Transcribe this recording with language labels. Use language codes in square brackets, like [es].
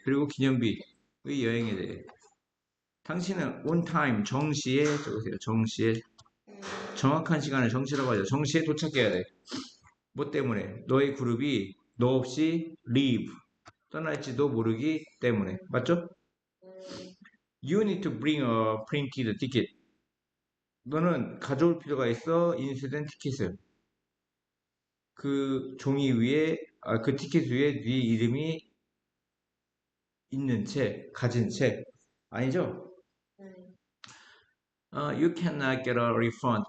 [ko] 그리고 기념비의 여행에 대해. 당신은 [en] on time, [ko] 정시에 적으세요. 정시에. 정확한 시간을 정시라고 하죠. 정시에 도착해야 돼. 뭐 때문에? 너의 그룹이 너 없이 leave. 떠날지도 모르기 때문에. 맞죠? [en] You need to bring a printed ticket. [ko] 너는 가져올 필요가 있어. 인쇄된 티켓을. 그 종이 위에, 그 티켓 위에 네 이름이 있는 채, 가진 채. 아니죠? [en] You cannot get a refund.